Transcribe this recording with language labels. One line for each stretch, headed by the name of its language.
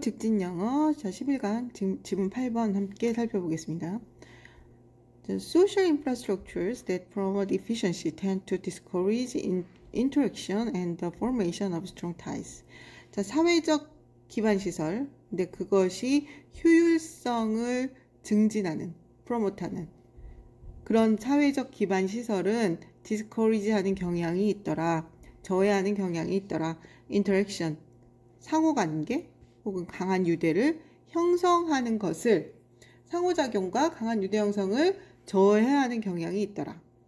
Korean: 직진영어 11강 지문 8번 함께 살펴보겠습니다.
English: The social infrastructures that promote efficiency tend to discourage interaction and the formation of strong ties.
Korean: 자, 사회적 기반 시설. 근데 그것이 효율성을 증진하는, 프로모트하는 그런 사회적 기반 시설은 discourage 하는 경향이 있더라. 저해하는 경향이 있더라. interaction, 상호관계 혹은 강한 유대를 형성하는 것을 상호작용과 강한 유대 형성을 저해하는 경향이 있더라.